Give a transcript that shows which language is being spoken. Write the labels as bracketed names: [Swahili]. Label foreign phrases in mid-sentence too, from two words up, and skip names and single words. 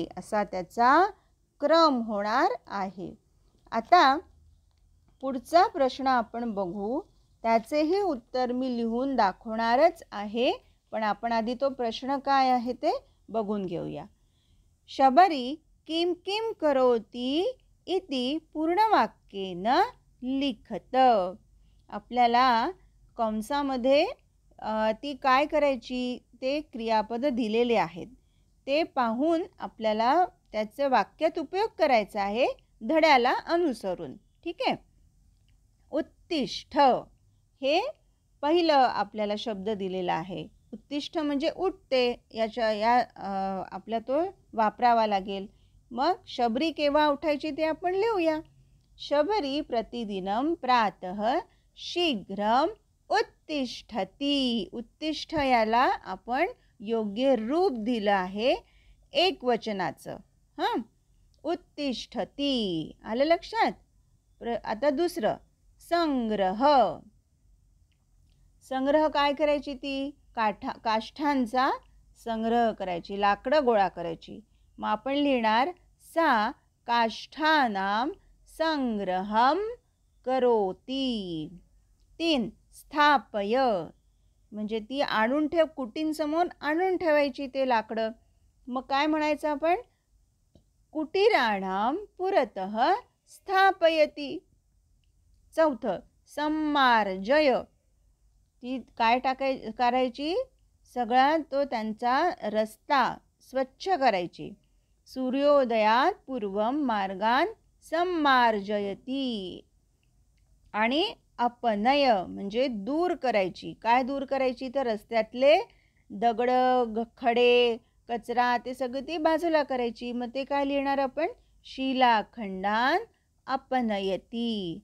[Marathi] असा त्याचा क्रम होणार आहे. आता पुढचा प्रश्न आपण बघू. त्याचेही उत्तर मी लिहून दाखवणारच आहे, पण आपण आधी तो प्रश्न काय आहे ते बघून घेऊया. [Sanskrit] शबरी किम किम करोती इति पूर्णवाक्येन लिखत. [Marathi] आपल्याला कंसामध्ये ती काय करायची ते क्रियापद दिलेले आहेत. ते पाहून आपल्याला त्याचं वाक्यात उपयोग करायचा आहे धड्याला अनुसरून. ठीक आहे. उत्तिष्ठ हे पहिलं आपल्याला शब्द दिलेला आहे. उत्तिष्ठ म्हणजे उठते. आपल्या तो वापरावा लागेल. मग शबरी केव्हा उठायची ते आपण लिहूया. [Sanskrit] शबरी प्रतिदिनं प्रातः शीघ्रम उत्तिष्ठती. [Marathi] उत्तिष्ठ याला आपण योग्य रूप दिलं आहे एकवचनाचं. उत्तिष्ठती आलं लक्षात. आता दुसरं संग्रह. संग्रह काय करायची? ती काष्ठांचा संग्रह करायची, लाकडं गोळा करायची. मग आपण लिहिणार [Sanskrit] सा काष्ठानां संग्रहम करोती. [Marathi] 3 स्थापय म्हणजे ती आणून ठेव, कुटींसमोर आणून ठेवायची ते लाकडं. मग काय म्हणायचं आपण? [Sanskrit] कुटीराणां पुरतः स्थापयती. [Marathi] 4 सम्मार्जय. ती काय करायची? सगळा तो त्यांचा रस्ता स्वच्छ करायची. [Sanskrit] सूर्योदयात पूर्वम मार्गान सम्मार्जयती. [Marathi] आणि अपनय म्हणजे दूर करायची. काय दूर करायची? तर रस्त्यातले दगड खडे कचरा ते सगळं ती बाजूला करायची. मग ते काय लिहिणार आपण? [Sanskrit] शिलाखंडान अपनयती.